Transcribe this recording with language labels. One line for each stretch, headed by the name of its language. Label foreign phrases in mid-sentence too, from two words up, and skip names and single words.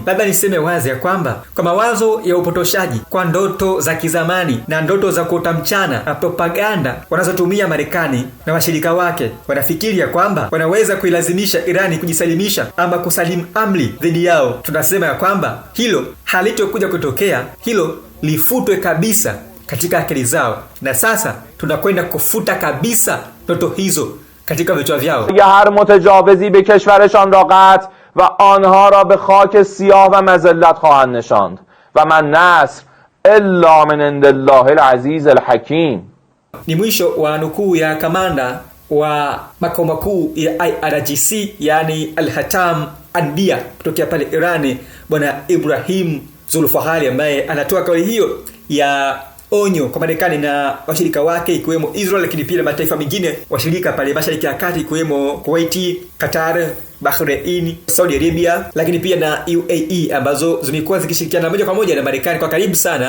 Swahili: Labda niseme wazi ya kwamba kwa mawazo ya upotoshaji, kwa ndoto za kizamani na ndoto za kuota mchana na propaganda wanazotumia Marekani na washirika wake, wanafikiri ya kwamba wanaweza kuilazimisha Irani kujisalimisha ama kusalimu amri dhidi yao. Tunasema ya kwamba hilo halitokuja kutokea, hilo lifutwe kabisa katika akili zao, na sasa tunakwenda kufuta kabisa ndoto hizo katika vichwa vyao.
Persian: هر متجاوزی به کشورشان را قطع و آنها را به خاک سیاه و مذلت خواهند نشاند و
Arabic: من نصر الا من عند الله العزیز الحکیم.
Swahili: Ni mwisho wa nukuu ya kamanda wa makao makuu ya IRGC, yani Al-Hatam Anbiya, kutokea pale Irani, bwana Ibrahim Zulfahari, ambaye anatoa kauli hiyo ya onyo kwa Marekani na washirika wake ikiwemo Israel, lakini pia mataifa mengine washirika pale Mashariki ya Kati ikiwemo Kuwait, Qatar, Bahrain, Saudi Arabia, lakini pia na UAE ambazo zimekuwa zikishirikiana moja kwa moja na Marekani kwa karibu sana.